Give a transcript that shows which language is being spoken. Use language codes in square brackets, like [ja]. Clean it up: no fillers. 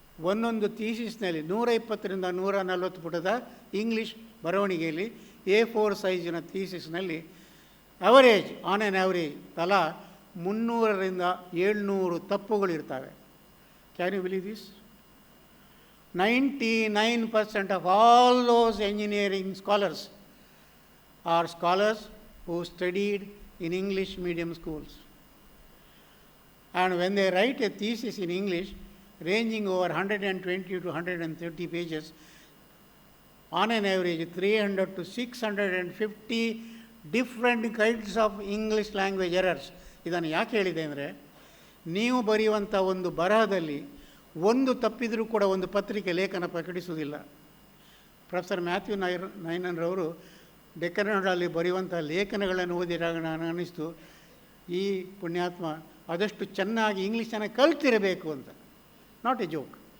[kn] ಒಂದೊಂದು ಥೀಸಿಸ್ನಲ್ಲಿ 120ರಿಂದ 140 ಪುಟದ ಇಂಗ್ಲೀಷ್ ಬರವಣಿಗೆಯಲ್ಲಿ A4 ಸೈಜಿನ ಥೀಸಿಸ್ನಲ್ಲಿ average, on an average ತಲಾ 300ರಿಂದ 700 ತಪ್ಪುಗಳಿರ್ತವೆ. [en] Can you believe this? 99% of all those engineering scholars are scholars who studied in English medium schools. And when they write a thesis in English ranging over 120 to 130 pages, on an average 300 to 650 different kinds of English language errors. [kn] ಇದನ್ನು ಯಾಕೆ ಹೇಳಿದೆ ಅಂದರೆ, ನೀವು ಬರೆಯುವಂಥ ಒಂದು ಬರಹದಲ್ಲಿ ಒಂದು ತಪ್ಪಿದರೂ ಕೂಡ ಒಂದು ಪತ್ರಿಕೆ ಲೇಖನ ಪ್ರಕಟಿಸುವುದಿಲ್ಲ. ಪ್ರೊಫೆಸರ್ ಮ್ಯಾಥ್ಯೂ ನೈನನ್ರವರು ಡೆಕ್ಕನ್ನಲ್ಲಿ ಬರೆಯುವಂಥ ಲೇಖನಗಳನ್ನು ಓದಿದಾಗ ನಾನು ಅನ್ನಿಸ್ತು, ಈ ಪುಣ್ಯಾತ್ಮ ಆದಷ್ಟು ಚೆನ್ನಾಗಿ ಇಂಗ್ಲೀಷನ್ನು ಕಲ್ತಿರಬೇಕು ಅಂತ. [en] Not a joke.